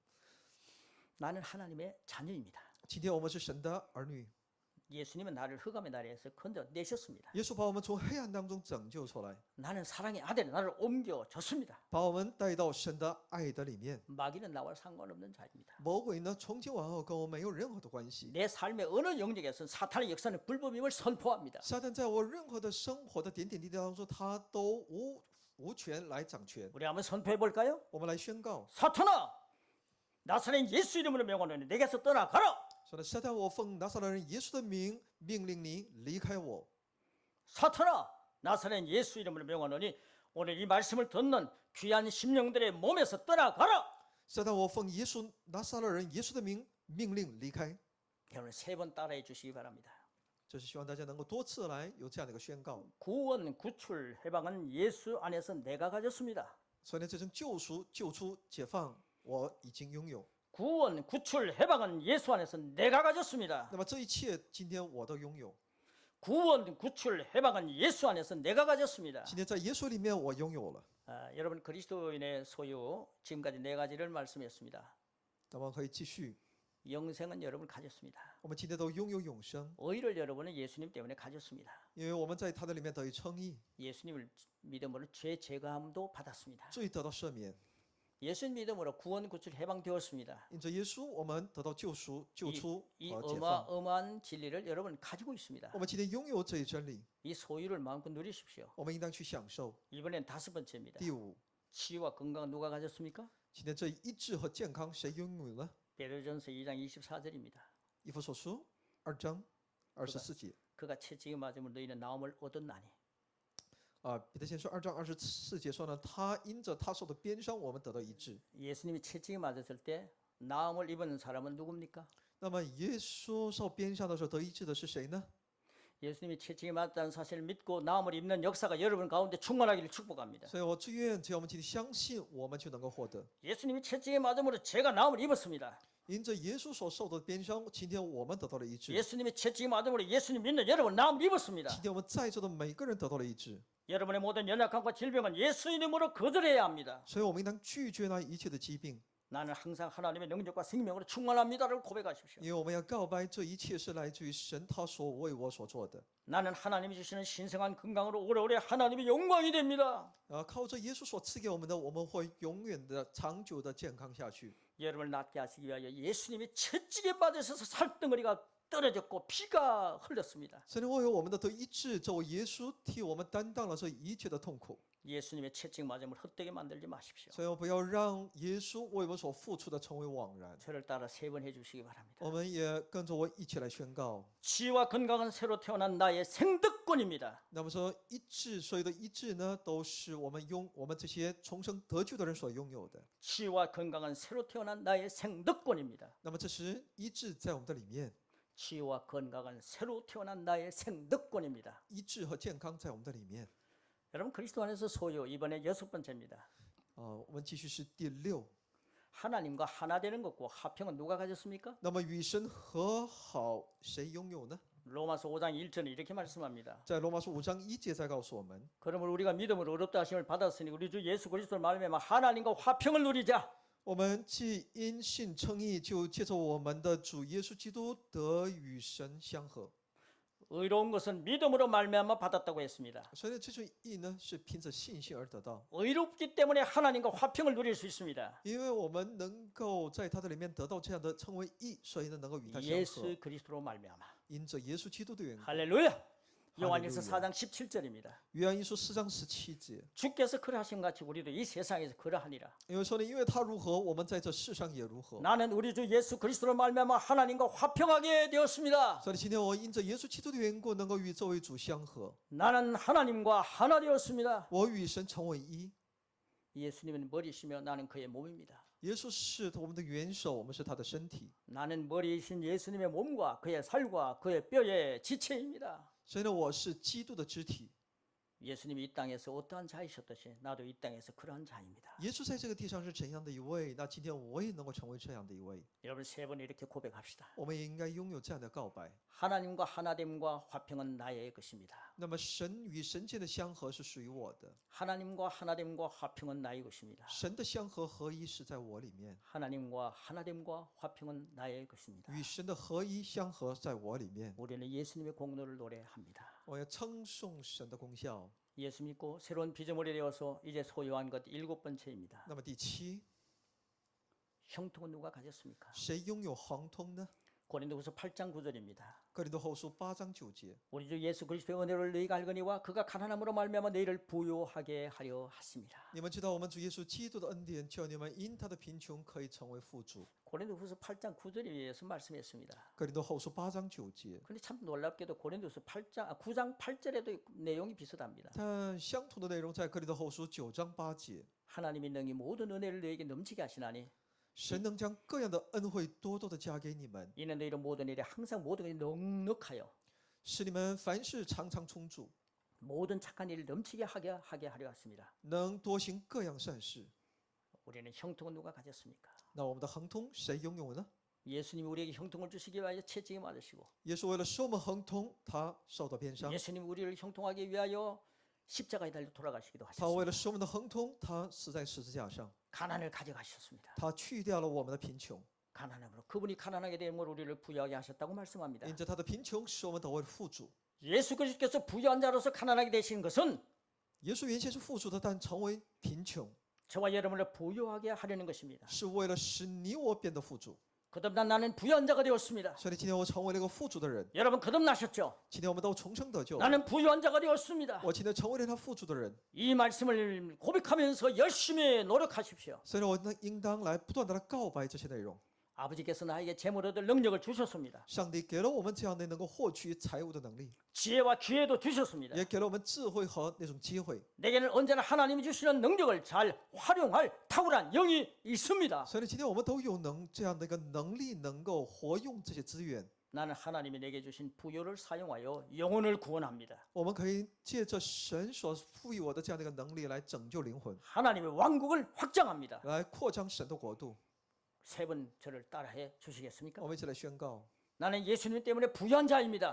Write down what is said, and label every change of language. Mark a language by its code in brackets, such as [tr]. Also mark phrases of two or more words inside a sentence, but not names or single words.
[ko] 나는 하나님의 자녀입니다. [zh] 今天我们是神的儿女， [ko] 예수님은 나를 흑암의 나라에서 건져내셨습니다. [zh] 耶稣把我们从黑暗当中拯救出来， [ko] 나는 사랑의 아들의 나를 옮겨줬습니다. [zh] 把我们带到神的爱的里面。 [ko] 마귀는 나와 상관없는 자입니다. [zh] 魔鬼呢，从今往后跟我没有任何的关系。 [ko] 내 삶의 어느 영역에서는 사탄의 역사는 불법임을 선포합니다. [zh] 撒旦在我任何的生活的点点滴滴当中，他都无权来掌权。 [ko] 우리 한번 선포해 볼까요? [zh] 我们来宣告： [ko] 사탄아, 나사렛 예수 이름으로 명하노니 내게서 떠나가라. [zh] 说呢，撒旦，我奉拿撒勒人耶稣的名命令你离开我。 [ko] 사탄아, 나사렛 예수 이름으로 명하노니 오늘 이 말씀을 듣는 귀한 심령들의 몸에서 떠나가라. [zh] 撒旦，我奉耶稣拿撒勒人耶稣的名命令离开。 [ko] 여러분 세 번 따라해 주시기 바랍니다. [zh] 这是希望大家能够多次来有这样的一个宣告。 [ko] 구원, 구출, 해방은 예수 안에서 내가 가졌습니다. [zh] 所以呢，这种救赎、救出、解放，我已经拥有。 [ko] 구원, 구출, 해방은 예수 안에서 내가 가졌습니다. [zh] 那么这一切，今天我都拥有。 [ko] 구원, 구출, 해방은 예수 안에서 내가 가졌습니다. [zh] 今天在耶稣里面，我拥有了。 [ko] 여러분 그리스도인의 소유 지금까지 네 가지를 말씀했습니다. [zh] 那么可以继续。 [ko] 영생은 여러분 가졌습니다. [zh] 我们今天都拥有永生， [ko] 의를 여러분은 예수님 때문에 가졌습니다. [zh] 因为我们在他的里面得以称义， [ko] 예수님을 믿음으로 죄 제거함도 받았습니다. [zh] 罪得到赦免。 [ko] 예수님 믿음으로 구원 구출 해방되었습니다. [zh] 因着耶稣，我们得到救赎、救出 [ko] 이 [zh] 和解放。 [ko] 어마어마한 진리를 여러분 가지고 있습니다. [zh] 我们今天拥有这一真理， [ko] 이 소유를 마음껏 누리십시오. [zh] 我们应当去享受。 [ko] 이번엔 5번째입니다. [zh] 第五， [ko] 치유와 건강 누가 가졌습니까? [zh] 今天这医治和健康谁拥有呢？ [ko] 베드로전서 2장 24절입니다. [zh] 以弗所书2章24节 [ko] 그가 채찍에 맞음으로 너희는 나음을 얻었나니. [zh] 啊，彼得前书2章24节说呢，他因着他受的鞭伤，我们得到医治。 [ko] 예수님이 채찍에 맞았을 때 나음을 입은 사람은 누굽니까? [zh] 那么耶稣受鞭伤的时候得医治的是谁呢？ [ko] 예수님이 채찍에 맞다는 사실을 믿고 나음을 입는 역사가 여러분 가운데 충만하기를 축복합니다. [zh] 所以我祝愿，只要我们今天相信，我们就能够获得。 [ko] 예수님이 채찍에 맞음으로 제가 나음을 입었습니다. [zh] 因着耶稣所受的鞭伤，今天我们得到了医治。 [ko] 예수님이 채찍에 맞음으로 예수님 믿는 여러분 나음을 입었습니다. [zh] 今天我们在座的每个人得到了医治， [ko] 여러분의 모든 연약함과 질병은 예수 이름으로 거절해야 합니다. [zh] 所以我们应当拒绝那一切的疾病， [ko] 나는 항상 하나님의 능력과 생명으로 충만합니다를 고백하십시오. [zh] 因为我们要告白这一切是来自于神他所为我所做的。 [ko] 나는 하나님이 주시는 신성한 건강으로 오래오래 하나님의 영광이 됩니다. [zh] 靠着耶稣所赐给我们的，我们会永远的、长久的健康下去。 [ko] 여러분을 낫게 하시기 위하여 예수님이 채찍에 맞으셔서 살덩어리가 떨어졌고 피가 흘렸습니다. [zh] 神为我们的得医治，这位耶稣替我们担当了这一切的痛苦， [ko] 예수님의 채찍 맞음을 헛되게 만들지 마십시오. [zh] 所以不要让耶稣为我们所付出的成为枉然。 [ko] 저를 따라 3번 해주시기 바랍니다. [zh] 我们也跟着我一起来宣告。 [ko] 치유와 건강은 새로 태어난 나의 생득권입니다. [zh] 那么说医治，所有的医治呢，都是我们这些重生得救的人所拥有的。 [ko] 치유와 건강은 새로 태어난 나의 생득권입니다. [zh] 那么这是医治在我们的里面， [ko] 치유와 건강은 새로 태어난 나의 생득권입니다. [zh] 医治和健康在我们的里面。 [ko] 여러분 그리스도 안에서 소유 이번에 6번째입니다. [zh] 我们继续是第6。 [ko] 하나님과 하나 되는 것과 화평은 누가 가졌습니까? [zh] 那么与神和好，谁拥有呢？ [ko] 로마서 5장 1절은 이렇게 말씀합니다. [zh] 在罗马书5章1节在告诉我们， [ko] 그러므로 우리가 믿음으로 의롭다 하심을 받았으니 우리 주 예수 그리스도를 말미암아 하나님과 화평을 누리자. [zh] 我们既因信称义，就借着我们的主耶稣基督得与神相合。 [ko] 의로운 것은 믿음으로 말미암아 받았다고 했습니다. [zh] 所以呢，这种义呢，是凭着信心而得到， [ko] 의롭기 때문에 하나님과 화평을 누릴 수 있습니다. [zh] 因为我们能够在他的里面得到这样的称为义，所以呢，能够与他相合， [ko] 예수 그리스도로 말미암아. [zh] 因着耶稣基督的缘故。 [ko] 할렐루야. 요한일서 할렐루야. 4장 17절입니다. [zh] 约翰一书4章17节， [ko] 주께서 그러하신 같이 우리도 이 세상에서 그러하니라. [zh] 因为说呢，因为他如何，我们在这世上也如何。 [ko] 나는 우리 주 예수 그리스도로 말미암아 하나님과 화평하게 되었습니다. [zh] 所以今天我因着耶稣基督的缘故，能够与这位主相合， [ko] 나는 하나님과 하나 되었습니다. [zh] 我与神成为一。 [ko] 예수님은 머리시며 나는 그의 몸입니다. [zh] 耶稣是我们的元首，我们是他的身体。 [ko] 나는 머리이신 예수님의 몸과 그의 살과 그의 뼈의 지체입니다. [zh] 所以呢，我是基督的肢体。 [ko] 예수님이 이 땅에서 어떠한 자이셨듯이 나도 이 땅에서 그러한 자입니다. [zh] 耶稣在这个地上是怎样的一位，那今天我也能够成为这样的一位。 [ko] 여러분 3번 이렇게 고백합시다. [zh] 我们也应该拥有这样的告白。 [ko] 하나님과 하나됨과 화평은 나의 것입니다. [zh] 那么神与神间的相合是属于我的， [ko] 하나님과 하나됨과 화평은 나의 것입니다. [zh] 神的相合合一是在我里面， [ko] 하나님과 하나됨과 화평은 나의 것입니다. [zh] 与神的合一相合在我里面。 [ko] 우리는 예수님의 공로를 노래합니다. [zh] 我要称颂神的功效。 [ko] 예수 믿고 새로운 피조물이 되어서 이제 소유한 것 7번째입니다. [zh] 那么第7， [ko] 형통은 누가 가졌습니까? [zh] 谁拥有亨通呢？ [ko] 고린도후서 8장 9절입니다. [zh] 哥林多后书8章9节， [ko] 우리 주 예수 그리스도의 은혜를 너희가 알거니와 그가 가난함으로 말미암아 너희를 부요하게 하려 하십니다. [zh] 你们知道我们主耶稣基督的恩典，叫你们因他的贫穷可以成为富足。 [ko] 고린도후서 8장 9절에서 말씀했습니다. [zh] 哥林多后书8章9节， [ko] 그런데 참 놀랍게도 고린도후서 9장 8절에도 내용이 비슷합니다. [zh] 但相同的内容在哥林多后书9章8节。 [ko] 하나님이 능히 모든 은혜를 너희에게 넘치게 하시나니 [zh] 神能将各样的恩惠多多的加给你们， [ko] 이는 너희로 모든 일에 항상 모든 것이 넉넉하여 [zh] 使你们凡事常常充足， [ko] 모든 착한 일을 넘치게 하게 하려 하십니다. [zh] 能多行各样善事。 [ko] 우리는 형통은 누가 가졌습니까? [zh] 那我们的亨通谁拥有呢？ [ko] 예수님이 우리에게 형통을 주시기 위하여 채찍에 맞으시고 [zh] 耶稣为了使我们亨通，他受到鞭伤； [ko] 예수님이 우리를 형통하기 위하여 십자가에 달려 돌아가시기도 [zh] 他为 [ko] 하셨습니다. [zh] 了使我们的亨通，他死在十字架上， [ko] 가난을 가져가셨습니다. [zh] 他去掉了我们的贫穷， [ko] 가난함으로 그분이 가난하게 됨으로 우리를 부유하게 하셨다고 말씀합니다. [zh] 因着他的贫穷，使我们得为富足。 [ko] 예수 그리스도께서 부유한 자로서 가난하게 되신 것은 [zh] 耶稣原先是富足的，但成为贫穷， [ko] 저와 여러분을 부유하게 하려는 것입니다. [zh] 是为了使你我变得富足。 [ko] 거듭난 나는 부유한 자가 되었습니다. [zh] 所以今天我成为了一个富足的人， [ko] 여러분 거듭나셨죠? [zh] 今天我们都重生得救。 [ko] 나는 부유한 자가 되었습니다. [zh] 我今天成为了他富足的人， [ko] 이 말씀을 고백하면서 열심히 노력하십시오. [zh] 所以我应当来不断的来告白这些内容。 [ko] 아버지께서 나에게 재물 얻을 능력을 주셨습니다. [zh] 上帝给了我们这样的能够获取财物的能力， [ko] 지혜와 기회도 주셨습니다. [zh] 也给了我们智慧和那种机会。 [ko] 내게는 언제나 하나님이 주시는 능력을 잘 활용할 탁월한 영이 있습니다. [zh] 所以今天我们都有这样的一个能力，能够活用这些资源。 [ko] 나는 하나님이 내게 주신 부여를 사용하여 영혼을 구원합니다. [zh] 我们可以借着神所赋予我的这样的一个能力来拯救灵魂， [ko] 하나님의 왕국을 확장합니다. [zh] 来扩张神的国度。 [ko] 세 분 저를 따라해 주시겠습니까? [zh] 我们一起来宣告： [ko] 나는 예수님 때문에 부유한 자입니다.